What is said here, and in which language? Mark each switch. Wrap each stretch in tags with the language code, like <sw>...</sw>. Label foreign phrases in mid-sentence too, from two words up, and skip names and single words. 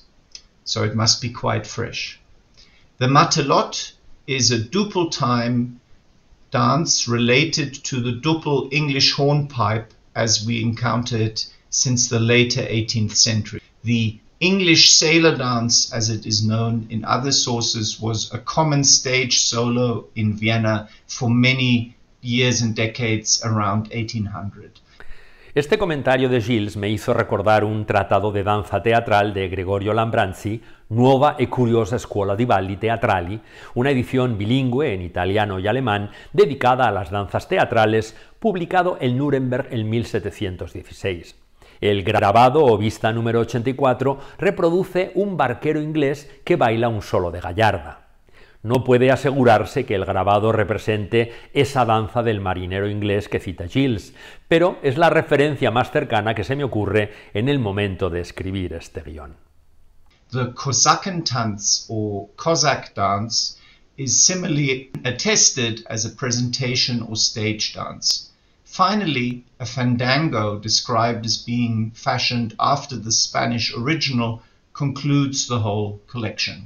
<en>So it must be quite fresh. The Matelot is a Doppeltime dance related to the Doppel English hornpipe as we encounter it since the later 18th century. The English sailor dance, as it is known in other sources, was a common stage solo in Vienna for many years and decades around 1800.</en> <es>Este comentario de Gilles me hizo recordar un tratado de danza teatral de Gregorio Lambranzi, Nuova e curiosa scuola di balli teatrali, una edición bilingüe en italiano y alemán dedicada a las danzas teatrales, publicado en Nuremberg en 1716. El grabado o vista número 84 reproduce un barquero inglés que baila un solo de gallarda. No puede asegurarse que el grabado represente esa danza del marinero inglés que cita Gilles, pero es la referencia más cercana que se me ocurre en el momento de escribir este guión.</es> <en>The Kosakentanz or Cossack dance is similarly attested as a presentation or stage dance. Finally, a fandango described as being fashioned after the Spanish original concludes the whole collection.</en>